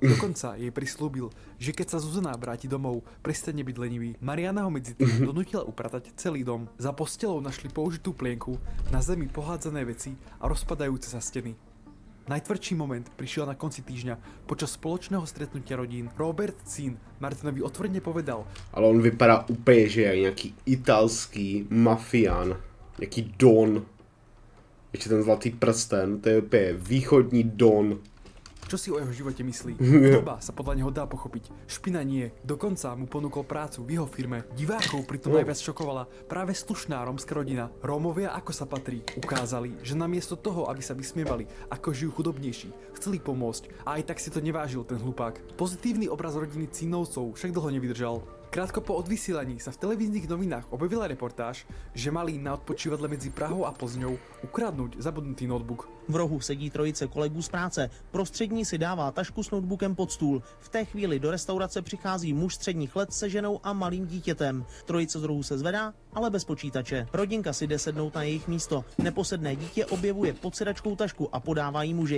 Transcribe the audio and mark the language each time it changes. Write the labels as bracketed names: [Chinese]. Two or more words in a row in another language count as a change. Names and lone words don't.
[Slovak] Dokonca jej prislúbil, že keď sa Zuzana vráti domov, prestane byť lenivý. Mariana ho medzi tým donútila upratať celý dom. Za postelou našli použitú plienku, na zemi pohádzané veci a rozpadajúce sa steny. Najtvrdší moment prišiel na konci týždňa počas spoločného stretnutia rodín. Robert Cín Martinovi otvorene povedal, [Czech] ale on vypadá úplně, že je nějaký italský mafián, nějaký don. Ještě ten zlatý prsten, to je úplně východní don. [Slovak] čo si o jeho živote myslí. Doba sa podľa neho dá pochopiť. Špina nie. Dokonca mu ponúkol prácu v jeho firme. Divákov pritom najviac šokovala práve slušná rómska rodina. Rómovia, ako sa patrí, ukázali, že namiesto toho, aby sa vysmievali, ako žijú chudobnejší, chceli pomôcť a aj tak si to nevážil ten hlupák. Pozitívny obraz rodiny Cínovcov však dlho nevydržal. Krátko po odvysielaní sa v televíznych novinách objavila reportáž, že mali na odpočívadle medzi Prahou a Plzňou ukradnúť zabudnutý notebook. [Czech] V rohu sedí trojice kolegů z práce. Prostřední si dává tašku s notebookem pod stůl. V té chvíli do restaurace přichází muž středních let se ženou a malým dítětem. Trojice z rohu se zvedá, ale bez počítače. Rodinka si jde sednout na jejich místo. Neposedné dítě objevuje pod sedačkou tašku a podává jí muži.